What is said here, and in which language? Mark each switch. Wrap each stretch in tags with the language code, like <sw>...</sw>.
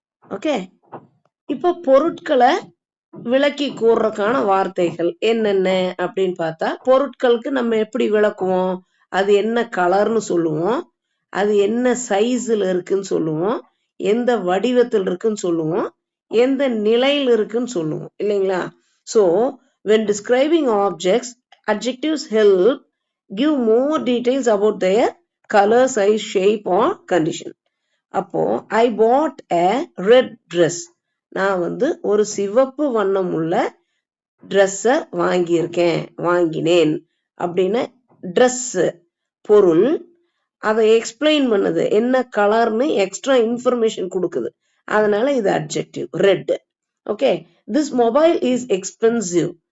<ta>Okay, இப்ப பொருட்களை விளக்கி கூறுறதுக்கான வார்த்தைகள் என்னென்ன அப்படின்னு பார்த்தா, பொருட்களுக்கு நம்ம எப்படி விளக்குவோம்? அது என்ன கலர்னு சொல்லுவோம், அது என்ன சைஸ்ல இருக்குன்னு சொல்லுவோம், எந்த வடிவத்தில் இருக்குன்னு சொல்லுவோம், எந்த நிலையில் இருக்குன்னு சொல்லுவோம் இல்லைங்களா?</ta> <en>So when describing objects, adjectives help give more details about their color, size, shape or condition. அப்போ I bought a red dress.</en> <ta>நான் ஒரு சிவப்பு வண்ணம் உள்ள ட்ரெஸ்ஸ வாங்கினேன் அப்படின்னு ட்ரெஸ் பொருள் அதை எக்ஸ்பிளைன் பண்ணுது, என்ன கலர்னு எக்ஸ்ட்ரா இன்ஃபர்மேஷன் கொடுக்குது. அதனால இது adjective red. Okay,</ta> <en>This mobile is expensive.</en>